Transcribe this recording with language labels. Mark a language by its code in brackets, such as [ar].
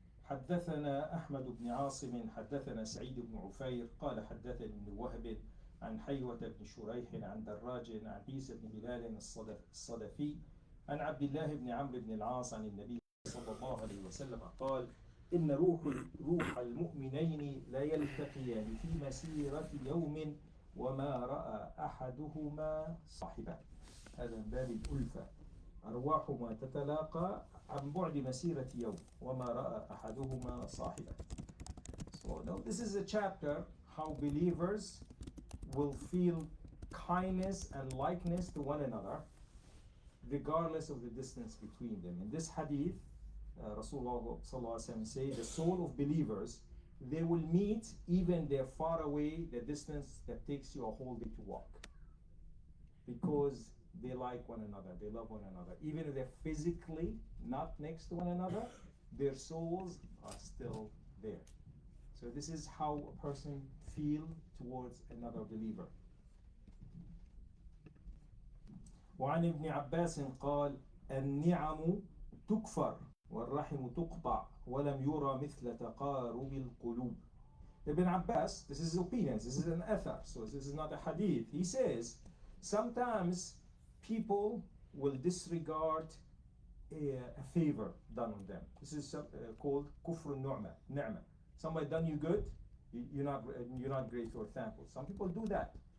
[ar] حدثنا أحمد بن عاصم حدثنا سعيد بن عفير قال حدثني ابن وهب عن حيوة بن شريح عن دراج عن عيسى بن هلال الصدفي عن عبد الله بن عمرو بن العاص عن النبي صلى الله عليه وسلم قال إن روح المؤمنين لا يلتقيان في مسيرة يوم وما رأى أحدهما صاحبه. هذا من باب الألفة. أرواحهما تتلاقى عن بعد مسيرة يوم وما رأى أحدهما صاحبه. [en] So now this is a chapter how believers will feel kindness and likeness to one another regardless of the distance between them. In this hadith, Rasulullah say the soul of believers, they will meet even they're far away, the distance that takes you a whole day to walk, because they like one another, they love one another. Even if they're physically not next to one another, their souls are still there. So this is how a person feels towards another believer. [ar] وعن ابن عباس قال النعم تكفر والرحم تقطع ولم يرى مثل تقارب القلوب. [en] Ibn Abbas, this is his opinion, this is an athar, so this is not a hadith. He says sometimes people will disregard a favor done on them. This is called kufr ni'mah. Somebody done you good, you're not grateful or thankful. Some people do that.